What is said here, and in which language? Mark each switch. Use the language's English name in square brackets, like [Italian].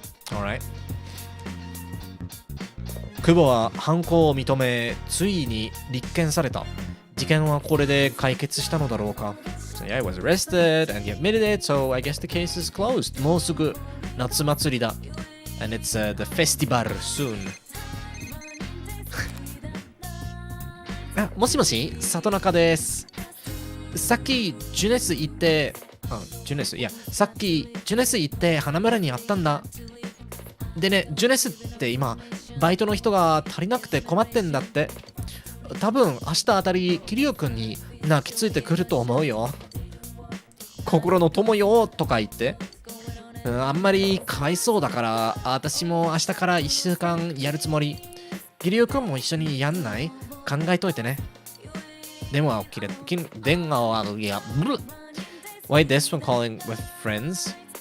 [English] Alright. [Japanese] 久保は犯行を認め、ついに立件された。事件はこれで解決したのだろうか。 [English] So yeah, he was arrested and he admitted it, so I guess the case is closed. [Japanese] もうすぐ夏祭りだ。 [English] And it's the festival soon. [Japanese] あ、もしもし、里中です。さっきジュネス行って、さっきジュネス行って花村にあったんだ。でね、ジュネスって今、バイトの人が足りなくて困ってんだって。多分明日あたり、キリオくんに泣きついてくると思うよ。心の友よとか言って。あんまりかわいそうだから、私も明日から1週間やるつもり。キリオくんも一緒にやんない？考えといてね。電話を切れ、電話を、いや、 [English] Why this when calling with friends?